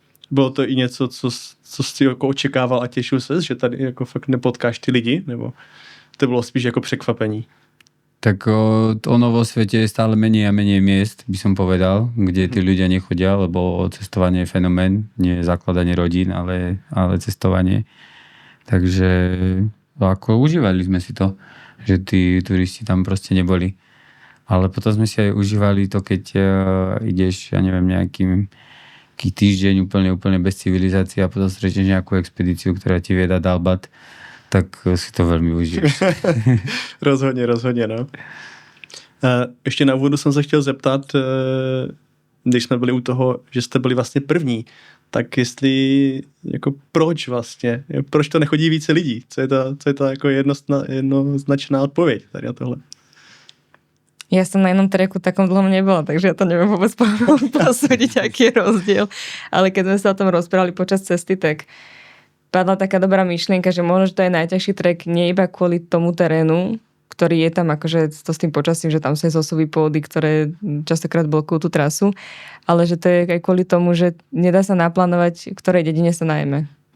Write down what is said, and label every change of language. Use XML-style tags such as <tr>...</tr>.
<cs>Bylo to i něco, co jsi jako očekával a těšil ses, že tady jako fakt nepotkáš ty lidi? Nebo to bylo spíš jako překvapení?</cs> <sk>Tak ono vo svete je stále menej a menej miest, by som povedal, kde tí ľudia nechodia, lebo cestovanie je fenomén, nie zakladanie rodín, ale cestovanie. Takže ako užívali sme si to, že tí turisti tam proste neboli. Ale potom sme si aj užívali to, keď ideš, ja neviem, nejaký týždeň úplne bez civilizácie a potom stretneš nejakú expedíciu, ktorá ti vie dať Dalbat, tak si to velmi užiješ.</sk> <cs>Rozhodně, no. Ještě na úvodu jsem se chtěl zeptat, když jsme byli u toho, že jste byli vlastně první, tak jestli, jako proč vlastně, proč to nechodí více lidí? Co je to jako jednoznačná odpověď tady na tohle?</cs> <sk>Ja som na jednom treku takom dlhom nebola, takže ja to neviem vôbec posúdiť, aký je rozdiel. Ale keď sme sa o tom rozprávali počas cesty, tak padla taká dobrá myšlienka, že možno, že to je najťažší trek nie iba kvôli tomu terénu, ktorý je tam akože to s tým počasím, že tam sa zosúví pôdy, ktoré častokrát blokujú tú trasu, ale že to je aj kvôli tomu, že nedá sa naplánovať, ktorej dedine sa najeme.</sk>